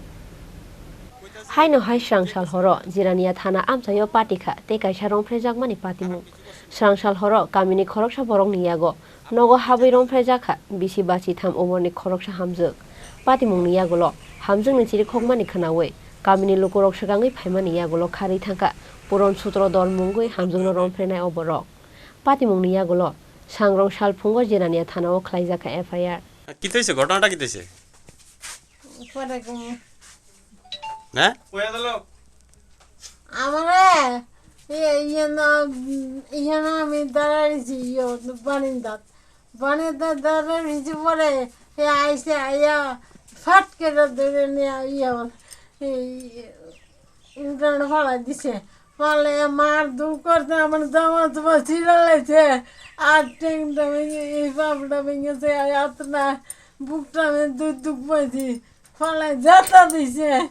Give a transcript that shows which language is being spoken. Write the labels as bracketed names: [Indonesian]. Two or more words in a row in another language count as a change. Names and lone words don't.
[Kok Borok] Haino hai Srangsal Horo Jiraniya Thana Amchaio Patikha te kaisa Rompherejakmani Patimung Srangsal Horo Kamini Khoroksa Borokni Yago Nogo Habwi Rompherejakha Bisibachi Tham Umorni Khoroksa Hamjwk Patimungni Yagulo Hamjwk ni chiri khokmani khanawe kamini lukorok sagangi phaimani yagulo khari thangka puron sutro dol mungui Hamjwk no rompherenai oborok Patimungni yagulo Srangsal phungo Jiraniya Thana o Khlaijaka FIR [Bangla] কি হইছে ঘটনাটা কি হইছে হ্যাঁ কইয়া দিল আমারে ইয়েনা আমি দাঁড়াইছি বানিন্দাত দাঁড়াইছি পরে আইসে আইয়া ফাট করে ধরে নিয়ে উল্টানো ফালা দিছে ফালে মার দূর করতে আমার জামা তোমা ছিড়ালেছে আর টেংটা ভেঙে এই পাপটা ভেঙেছে আর না বুকটা আমি দুধ পাইছি ফালে যাতা দিছে